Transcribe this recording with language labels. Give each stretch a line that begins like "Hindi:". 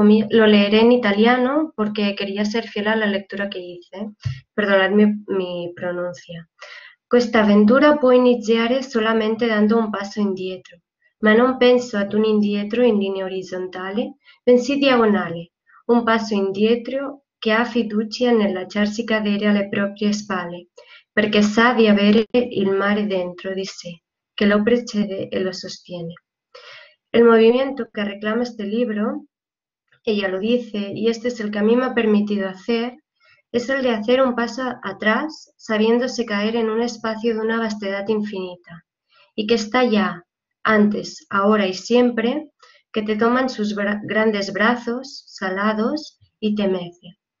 Spanish: Lo leeré en italiano porque quería ser fiel a la lectura che hice. Perdonad mi pronuncia.
Italian: Questa avventura può iniziare solamente dando un passo indietro, ma non penso ad un indietro in linea orizzontale, bensì diagonale, un passo indietro che ha fiducia nel lasciarsi cadere alle proprie spalle, perché sa di avere il mare dentro di sé,
Spanish: que lo precede y lo sostiene. El movimiento que reclama este libro, ella lo dice, y este es el que a mí me ha permitido hacer, es el de hacer un paso atrás sabiéndose caer en un espacio de una vastedad infinita, y que está ya, antes, ahora y siempre, que te toma en sus grandes brazos, salados, y te mece.